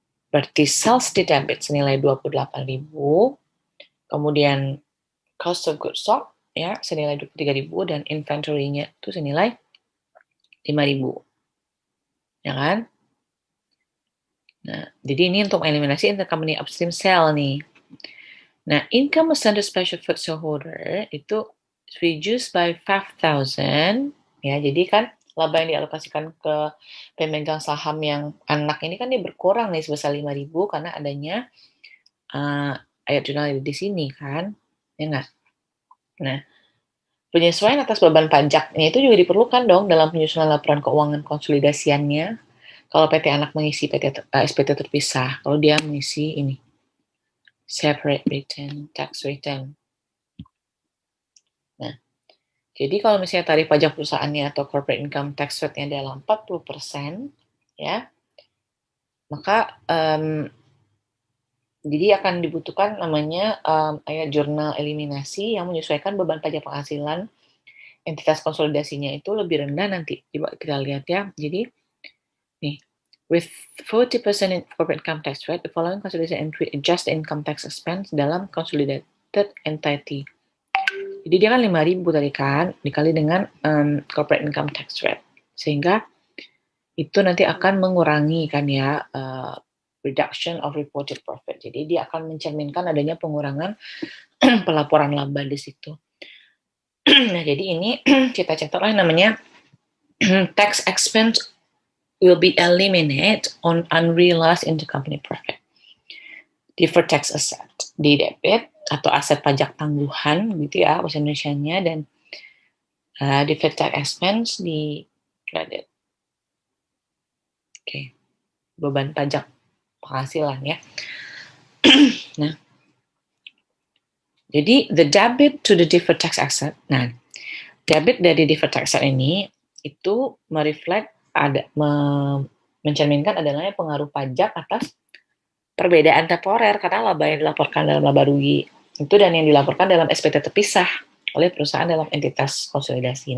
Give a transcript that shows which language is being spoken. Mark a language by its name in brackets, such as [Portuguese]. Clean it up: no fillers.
[Indonesian] Berarti sales di debit senilai 28.000, kemudian cost of goods sold ya senilai 23.000 dan inventory-nya itu senilai 5.000. Ya kan? Nah, jadi ini untuk eliminasi intercompany upstream sale nih. [English] Nah, income assigned to special food shareholder itu reduced by 5,000 ya. [Indonesian] Jadi kan laba yang dialokasikan ke pemegang saham yang anak ini kan dia berkurang nih sebesar 5.000 karena adanya ayat jurnal di sini kan. Ya enggak? Nah, penyesuaian atas beban pajaknya itu juga diperlukan dong dalam penyusunan laporan keuangan konsolidasiannya. Kalau PT anak mengisi SPT terpisah, kalau dia mengisi ini [English] separate return, tax return. [Indonesian] Nah, jadi kalau misalnya tarif pajak perusahaannya atau corporate income tax rate-nya adalah 40%, ya, maka jadi akan dibutuhkan namanya ayat jurnal eliminasi yang menyesuaikan beban pajak penghasilan entitas konsolidasinya itu lebih rendah nanti. Coba kita lihat ya. [English] Jadi, nih, with 40% in corporate income tax rate, the following consolidation entry adjust the income tax expense dalam consolidated entity. [Indonesian] Jadi dia kan 5.000 tadi kan, dikali dengan corporate income tax rate. Sehingga itu nanti akan mengurangi kan ya, [English] reduction of reported profit. [Indonesian] Jadi dia akan mencerminkan adanya pengurangan pelaporan laba di situ. Nah, jadi ini kita catatlah namanya [English] tax expense will be eliminated on unrealized intercompany profit. [Indonesian] Deferred tax asset di debit atau aset pajak tangguhan gitu ya bahasa Indonesianya, dan deferred tax expense di credit. Oke. Beban pajak penghasilan ya. [English] Nah, jadi the debit to the deferred tax asset. [Indonesian] Nah, debit dari deferred tax asset ini itu mencerminkan adanya pengaruh pajak atas perbedaan temporer karena laba yang dilaporkan dalam laba rugi itu dan yang dilaporkan dalam SPT terpisah oleh perusahaan dalam entitas konsolidasi.